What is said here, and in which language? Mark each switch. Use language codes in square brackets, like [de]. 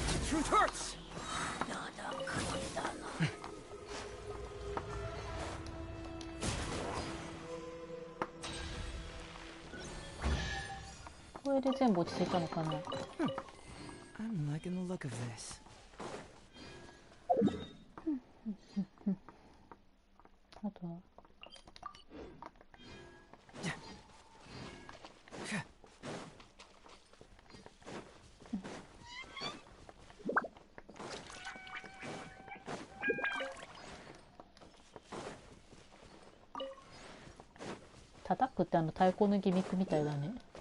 [en] Truth hurts! [ja] これで全部落ち着いたのかな。 [en] I'm liking the look of this. [ja] あとは叩くって太鼓のギミックみたいだね。